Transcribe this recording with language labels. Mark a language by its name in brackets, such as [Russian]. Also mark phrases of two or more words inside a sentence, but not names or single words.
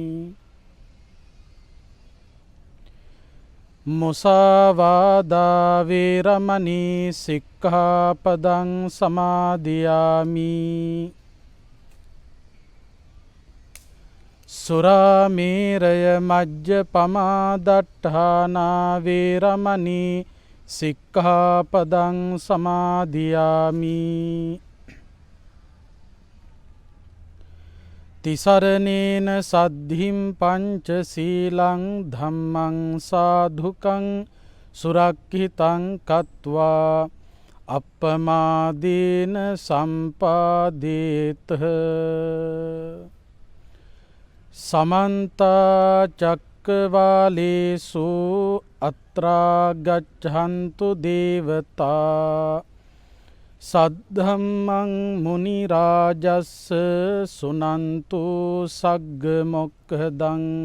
[Pali] මුසාවාදා වේරමණී සික්ඛාපදං සමාදියාමි සුරාමේරය මජ්ජපමා දට්ඨානා වේරමණී සික්ඛාපදං සමාදියාමි තිසරණේන සද්ධිම් පංච සීලං ධම්මං සාධුකං සුරක්ඛිතං කତ୍වා අප්පමාදේන සම්පාදේත සමන්ත චක්කවාලේසු අත්‍රා ගච්ඡන්තු දේවතා සද්ධම්මං මුනි රාජස්ස සුනන්තු සග්ග මොක්ඛදං